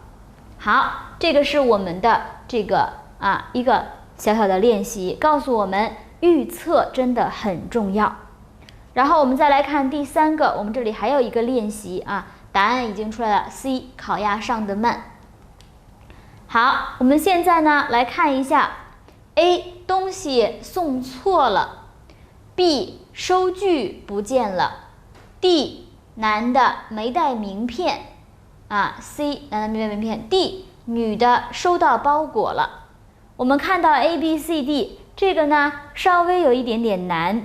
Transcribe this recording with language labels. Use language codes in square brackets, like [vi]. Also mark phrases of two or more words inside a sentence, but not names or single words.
[zh] 好，这个是我們的這個一個小小的練習，告訴我們預測真的很重要。然後我們再來看第三個，我們這裡還有一個練習答案已經出來了 ，C 烤鴨上得慢。好，我們現在呢來看一下 A 東西送錯了 ，B 收據不見了 ，D 男的沒帶名片，C 男的沒帶名片 ，D 女的收到包裹了。我們看到 A、B、C、D 這個呢稍微有一點點難。